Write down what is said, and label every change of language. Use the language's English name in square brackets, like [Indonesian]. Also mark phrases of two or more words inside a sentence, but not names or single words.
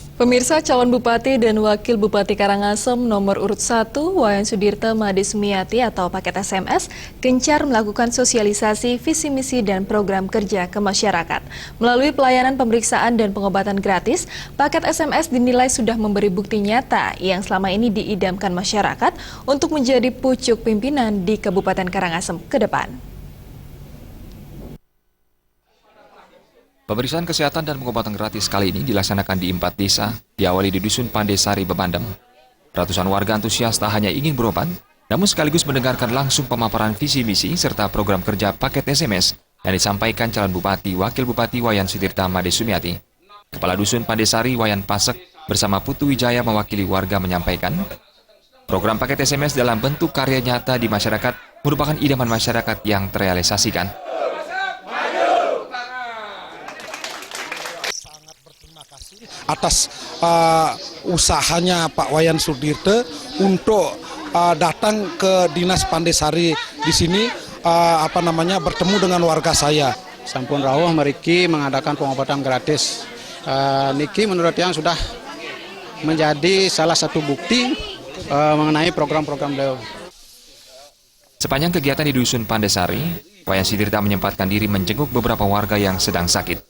[Indonesian] Pemirsa, calon Bupati dan Wakil Bupati Karangasem nomor urut 1, Wayan Sudirte Made Sumiati atau paket SMS, gencar melakukan sosialisasi visi misi dan program kerja ke masyarakat. Melalui pelayanan pemeriksaan dan pengobatan gratis, paket SMS dinilai sudah memberi bukti nyata yang selama ini diidamkan masyarakat untuk menjadi pucuk pimpinan di Kabupaten Karangasem ke depan. Pemeriksaan kesehatan dan pengobatan gratis kali ini dilaksanakan di 4 desa, diawali di Dusun Pandesari, Bebandem. Ratusan warga antusias tak hanya ingin berobat, namun sekaligus mendengarkan langsung pemaparan visi misi serta program kerja paket SMS yang disampaikan calon Bupati Wakil Bupati Wayan Sudirte Made Sumiati. Kepala Dusun Pandesari Wayan Pasek bersama Putu Wijaya mewakili warga menyampaikan, program paket SMS dalam bentuk karya nyata di masyarakat merupakan idaman masyarakat yang terrealisasikan. Atas usahanya Pak Wayan Sudirte untuk datang ke Dinas Pandesari di sini bertemu dengan warga saya. [Balinese] Sampun rawuh meriki [Indonesian] mengadakan pengobatan gratis. Niki menurut yang sudah menjadi salah satu bukti mengenai program-program beliau. Sepanjang kegiatan di Dusun Pandesari, Wayan Sudirte menyempatkan diri menjenguk beberapa warga yang sedang sakit.